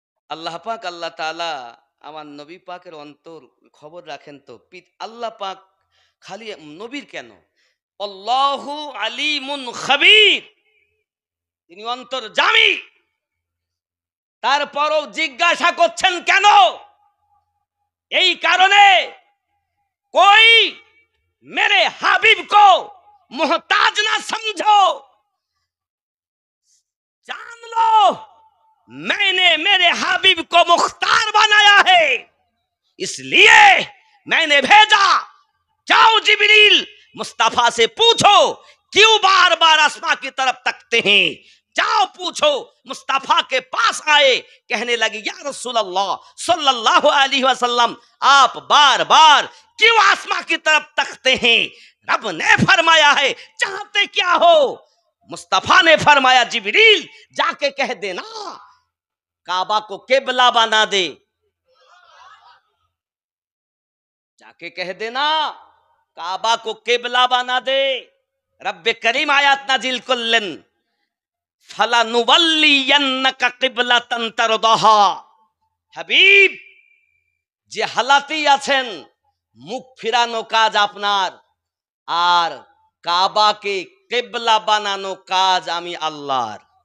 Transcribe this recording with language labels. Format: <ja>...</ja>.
<bn>আল্লাহ পাক আল্লাহ তাআলা আমার নবী পাকের অন্তর খবর রাখেন তো। আল্লাহ পাক খালি নবীর কেন,</bn> <ar>আল্লাহু আলিমুন খাবীর,</ar> <bn>তিনি অন্তর্যামী, তারপরও জিজ্ঞাসা করছেন কেন? এই কারণে</bn> <hi>कोई मेरे हबीब को मोहताज ना समझो, जान लो मैंने मेरे हबीब को मुख्तार बनाया है, इसलिए मैंने भेजा। जाओ जिब्रील, मुस्तफा से पूछो क्यों बार बार आसमां की तरफ तकते हैं। जाओ पूछो। मुस्तफा के पास आए, कहने लगे या रसूल अल्लाह सल्लल्लाहु अलैहि वसल्लम, आप बार बार क्यों आसमां की तरफ तकते हैं? रब ने फरमाया है चाहते क्या हो? मुस्तफा ने फरमाया जिब्रील जाके कह देना काबा को किबला बना दे, जाके कह देना काबा को किबला बना दे। रब्बे करीम आयत नाजिल करलेन,</hi> <ar>ফালানুওয়াল্লিয়ান্নাকা কিবলাতান তারদাহা।</ar> <bn>হাবিব যে হালাতেই আছেন, মুখ ফিরানো কাজ আপনার, আর কাবাকে কিবলা বানানো কাজ আমি আল্লাহর।</bn>